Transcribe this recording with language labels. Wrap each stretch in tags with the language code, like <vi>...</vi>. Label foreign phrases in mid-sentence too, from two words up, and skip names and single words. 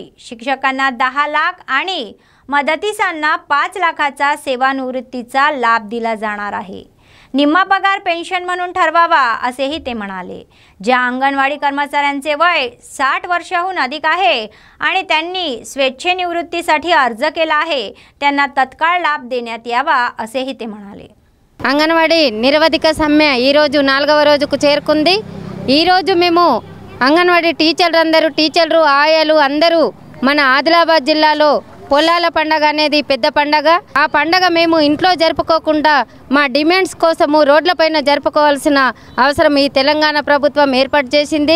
<mr>शिक्षकांना 10 लाख आणि मदतीसांना 5 लाखाचा सेवानिवृत्तीचा लाभ दिला जाणार आहे. निम्मा पगार पेन्शन म्हणून ठरवावा असेही ते म्हणाले. ज्या अंगणवाडी कर्मचाऱ्यांचे वय 60 वर्षाहून अधिक आहे आणि त्यांनी स्वेच्छेनिवृत्तीसाठी अर्ज केला आहे त्यांना तत्काळ लाभ देण्यात यावा असेही ते म्हणाले.</mr> <te>అంగన్వాడీ నిరవధిక సమ్మె ఈరోజు 4వ రోజుకు చేరుకుంది. ఈరోజు మేము అంగన్వాడీ టీచర్లు ఆయాలు అందరూ మన ఆదిలాబాద్ జిల్లాలో పొలాల పండగ అనేది పెద్ద పండగ. ఆ పండగ మేము ఇంట్లో జరుపుకోకుండా మా డిమాండ్స్ కోసము రోడ్లపైన జరుపుకోవాల్సిన అవసరం ఈ తెలంగాణ ప్రభుత్వం ఏర్పాటు చేసింది.</te>